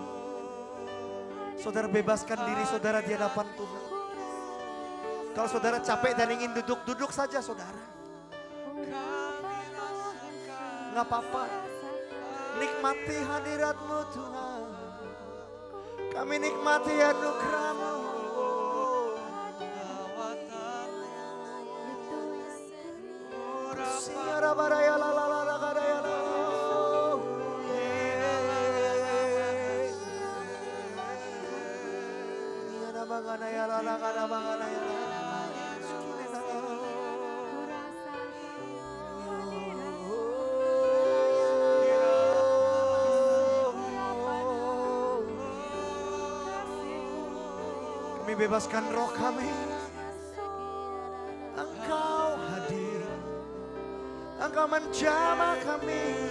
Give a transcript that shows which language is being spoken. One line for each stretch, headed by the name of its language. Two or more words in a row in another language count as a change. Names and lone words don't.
Indonesian: Saudara bebaskan diri saudara di hadapan Tuhan. Kalau saudara capek dan ingin duduk saja saudara. Nggak apa-apa. Nikmati hadirat-Mu Tuhan. Kami nikmati anugerah-Mu. Siara baraya la la la la kadaya la. Niara bangana ya la la kada bangana ya la. Sukine la la. Kami bebaskan roh kami. Engkau hadir, Engkau menjamah kami.